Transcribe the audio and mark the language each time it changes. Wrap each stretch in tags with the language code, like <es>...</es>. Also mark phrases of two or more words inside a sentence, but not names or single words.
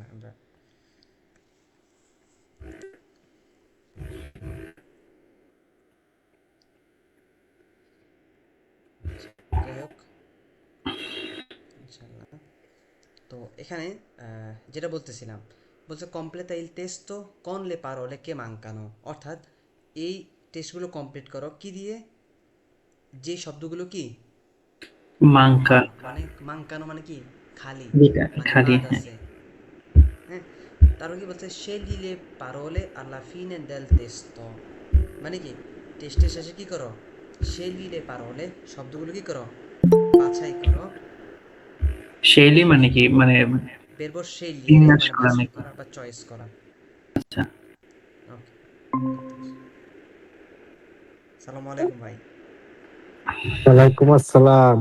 <bn>আমরা যাই হোক ইনশাল্লাহ। তো এখানে যেটা বলতেছিলাম, বলছে</bn> <it>completa il testo con le parole che mancano,</it> <bn>অর্থাৎ এই টেস্টগুলো কমপ্লিট করো কি দিয়ে, যে শব্দগুলো কি মাংকা, মানে মাঙ্কানো মানে কি খালি, যেটা মানে খালি, বাদ হ্যাঁ। আছে। হ্যাঁ, তারপর কি বলছে</bn> <it>scegli le parole alla fine del testo,</it> <bn>মানে কি টেস্টের শেষে কি করো,</bn> <it>scegli le parole</it> <bn>শব্দগুলো কি করো, বাছাই করো। শৈলী মানে কি, মানে</bn> <it>verbo scegliere</it> <bn>বিন্যাস মানে করা বাছাই নাকি? করা বা চয়েস করা। আচ্ছা।</bn> <ar>ওকে, السلام عليكم ভাই, وعليكم السلام.</ar>